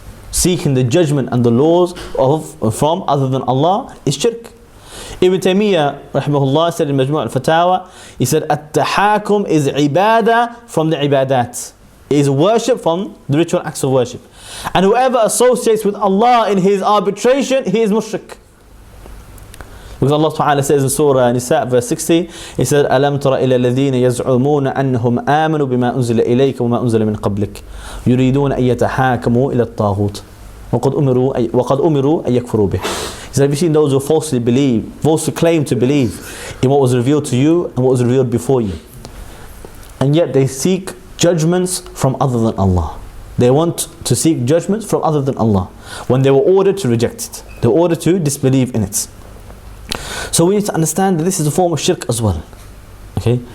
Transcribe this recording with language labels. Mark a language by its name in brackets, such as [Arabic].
[English] Seeking the judgment and the laws from other than Allah is shirk. Ibn Taymiyyah rahimahullah said in Majmu' al-Fatawa, he said, at-tahakum is ibadah from the ibadat. It is worship from the ritual acts of worship. And whoever associates with Allah in his arbitration, he is mushrik. Because Allah Ta'ala says in Surah Nisa verse 60, He said, [Arabic] أَلَمْ تَرَ إِلَى الَّذِينَ يَزْعُمُونَ أَنَّهُمْ آمَنُوا بِمَا أُنزِلَ إِلَيْكَ وَمَا أُنزِلَ مِنْ قَبْلِكَ يُرِيدُونَ أَن يَتَحَاكَمُوا إِلَى الطَّاغُوتِ وَقَدْ أُمِرُوا أَن يَكْفُرُوا بِهِ. [English] He said, have you seen those who falsely claim to believe in what was revealed to you and what was revealed before you? And yet they seek judgments from other than Allah. They want to seek judgments from other than Allah when they were ordered to reject it. They were ordered to disbelieve in it. So we need to understand that this is a form of shirk as well. Okay?